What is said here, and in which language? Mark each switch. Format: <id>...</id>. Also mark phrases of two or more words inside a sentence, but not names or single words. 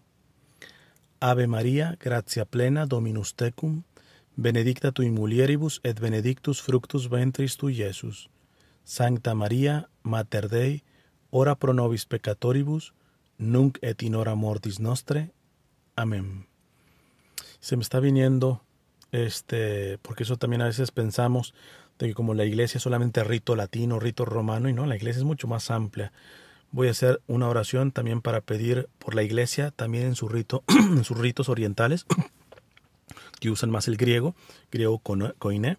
<la>Ave Maria, gratia plena, Dominus tecum, benedicta tui mulieribus et benedictus fructus ventris tui, Iesus. Sancta Maria, Mater Dei, ora pro nobis peccatoribus, nunc et in hora mortis nostre.</la> <es>Amén. Se me está viniendo, porque eso también a veces pensamos de que como la iglesia es solamente rito latino, rito romano, y no, la iglesia es mucho más amplia. Voy a hacer una oración también para pedir por la iglesia, también en su rito, en sus ritos orientales, que usan más el griego koiné.</es>